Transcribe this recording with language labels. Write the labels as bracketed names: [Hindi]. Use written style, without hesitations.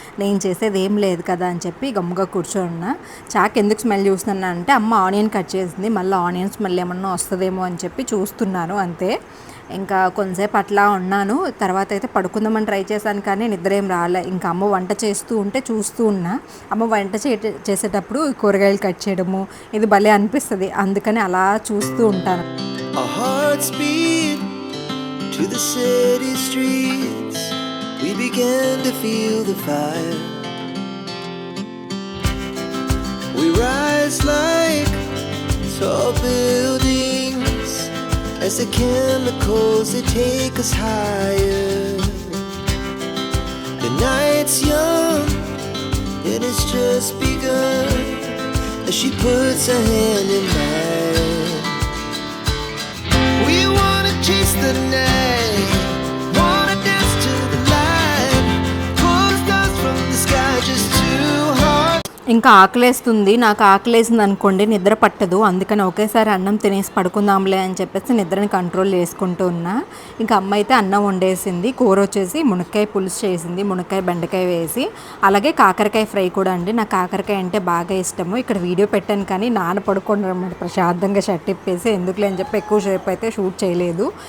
[Telugu] నేను చేసేది ఏం లేదు కదా అని చెప్పి గమ్ముగా కూర్చోన్నా. చాక్ ఎందుకు స్మెల్ చూస్తున్నా అంటే అమ్మ ఆనియన్ కట్ చేసింది, మళ్ళీ ఆనియన్ స్మెల్ ఏమన్నా వస్తుందేమో అని చెప్పి చూస్తున్నాను అంతే. ఇంకా కొంతసేపు అట్లా ఉన్నాను, తర్వాత అయితే పడుకుందామని ట్రై చేశాను, కానీ నిద్ర ఏం రాలే. ఇంకా అమ్మ వంట చేస్తూ ఉంటే చూస్తూ ఉన్నా. అమ్మ వంట చేసేటప్పుడు కూరగాయలు కట్ చేయడము ఇది భలే అనిపిస్తుంది, అందుకని అలా చూస్తూ ఉంటాను. [English] To the city streets, we began to feel the fire. We rise like tall buildings as the chemicals that take us higher. The night's young and it's just begun as she puts her hand in mine. We wanna chase the night, wanna dance to the light, pull the stars from the sky just too hard. [Telugu] ఇంకా ఆకలేస్తుంది, నాకు ఆకలేసింది అనుకోండి నిద్ర పట్టదు, అందుకని ఒకేసారి అన్నం తినేసి పడుకుందాంలే అని చెప్పేసి నిద్రని కంట్రోల్ చేసుకుంటూ ఉన్నా. ఇంకా అమ్మ అయితే అన్నం వండేసింది, కూర వచ్చేసి మునక్కాయ పులుసు చేసింది, మునక్కాయ బెండకాయ వేసి, అలాగే కాకరకాయ ఫ్రై కూడా అండి. నాకు కాకరకాయ అంటే బాగా ఇష్టము. ఇక్కడ వీడియో పెట్టాను కానీ నాన్న పడుకోండి అనమాట, ప్రశాంతంగా షర్ట్ ఇప్పేసి, ఎందుకులే అని చెప్పి ఎక్కువ సేపు అయితే షూట్ చేయలేదు.